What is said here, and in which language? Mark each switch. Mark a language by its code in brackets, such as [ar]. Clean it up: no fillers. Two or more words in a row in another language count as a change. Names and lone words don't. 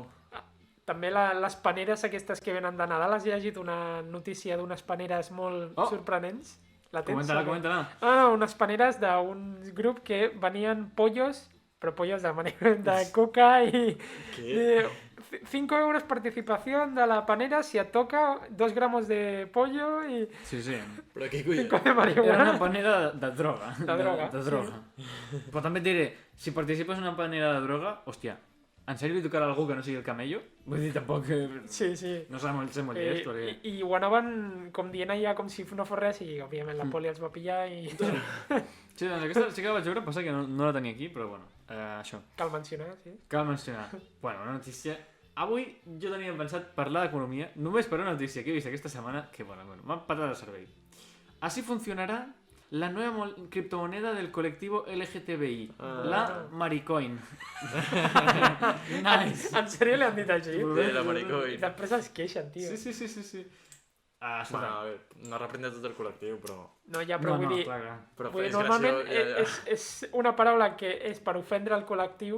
[ca] també les paneres aquestes que venen de Nadal, has llegit una notícia d'unes paneres molt sorprenents? La tens? Comenta-la. Ah, unes paneres d'un grup que venien pollos, però pollos de coca i... Què? [es] 5 euros participación de la panera [ca] si et toca [es] 2 gramos de pollo y [ca] Sí. Però què collons? 5 de Era marihuana. una panera de droga. De droga, De droga. Però també et diré, si participes en una panera de droga, hòstia, en sèrio li tocarà a algú que no sigui el camello? Vull dir, tampoc... Sí. No s'ha molt llest, perquè... I ho anaven com dient allà com si no fos res i òbviament la poli els va pillar i Sí, doncs aquesta sí que la vaig veure, passa que no la tenia aquí, però bueno, això. cal mencionar, sí. Cal mencionar. Bueno, una notícia... Avui jo tenia pensat parlar d'economia només per una notícia que he vist aquesta setmana que, bueno, m'ha patat el cervell. [es] Así funcionará la nueva criptomoneda del colectivo LGTBI, la Maricoin. [ca] Nice. En sèrio li han dit així? Sí, la Maricoin. I després els queixen, tio. Sí. Bueno, Escolta. a veure, no representa tot el col·lectiu, però... No, ja, però vull dir... clar. Però Vull dir, és normalment graciós, és una paraula que és per ofendre el col·lectiu.